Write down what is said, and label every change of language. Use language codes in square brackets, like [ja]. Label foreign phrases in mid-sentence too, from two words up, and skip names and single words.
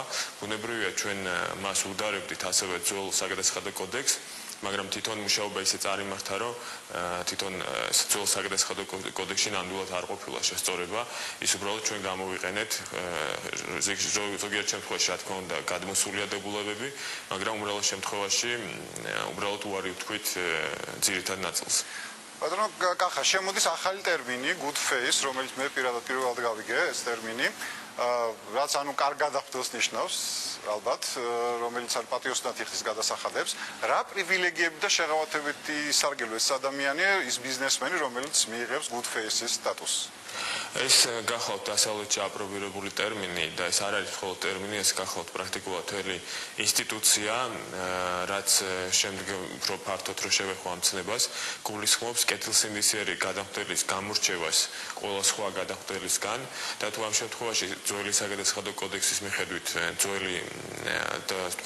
[ka] ბუნებრივია ჩვენ მას უდარებდით ასევე ძველ საგადასახადო კოდექსს, მაგრამ თვითონ მუშაობა ისე წარიმართა, რომ თვითონ ძველ საგადასახადო კოდექსში ნამდვილად არ ყოფილა შესწორება, ის უბრალოდ ჩვენ გამოვიყენეთ ზოგიერთ შემთხვევაში, რა თქმა უნდა, გადმოსულია დებულებები, მაგრამ უმრავლეს შემთხვევაში უბრალოდ უარი ვთქვით ძირითად ნაწილს. ბატონო კახა, შემოდის ახალი ტერმინი [en] good face, [ka] რომელიც მე პირველად გავიგე ეს ტერმინი. რაც ანუ კარგ გადახდელს ნიშნავს, ალბათ, რომელიც არ პატიოსნად იხდის გადასახადებს, რა პრივილეგიები და შეღავათებითი ისარგებლო ეს ადამიანი, ის ბიზნესმენი, რომელიც მიიღებს [en] good face- [ka] ის სტატუსს? ეს გახლავთ დასავლეთში აპრობირებული ტერმინი და ეს არ არის მხოლოდ ტერმინი, ეს გახლავთ პრაქტიკულად მთელი ინსტიტუცია, რაც შემდეგ უფრო ფართოდ რო შევეხო ამ ცნებას, გულისხმობს კეთილსინდისიერი გადამხდელის გამორჩევას ყველა სხვა გადამხდელისგან და თუ ამ შემთხვევაში ძველი საგადასახადო კოდექსის მიხედვით ძველი და თქვა